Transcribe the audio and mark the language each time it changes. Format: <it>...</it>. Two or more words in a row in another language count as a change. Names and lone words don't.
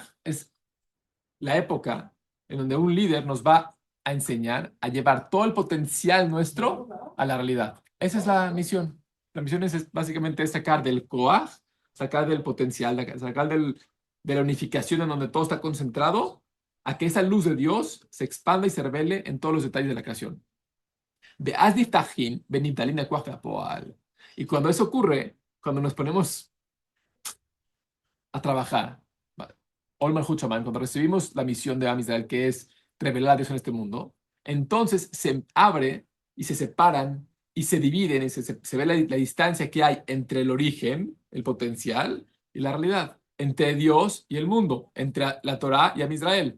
<es>Es la época en donde un líder nos va a enseñar a llevar todo el potencial nuestro a la realidad. Esa es la misión. La misión es básicamente sacar del Koach, sacar del potencial, sacar de la unificación en donde todo está concentrado, a que esa luz de Dios se expanda y se revele en todos los detalles de la creación.</es> <he>באז נפתחין בנמתלין אל כח והפועל.</he> <es>Y cuando eso ocurre, cuando nos ponemos a trabajar.</es> <he>עול מלכות שמים,</he> <es>cuando recibimos la misión de Am Israel, que es revelar a Dios en este mundo, entonces se abre y se separan y se dividen y se ve la distancia que hay entre el origen, el potencial, y la realidad, entre Dios y el mundo, entre la Torá y Am Israel.</es>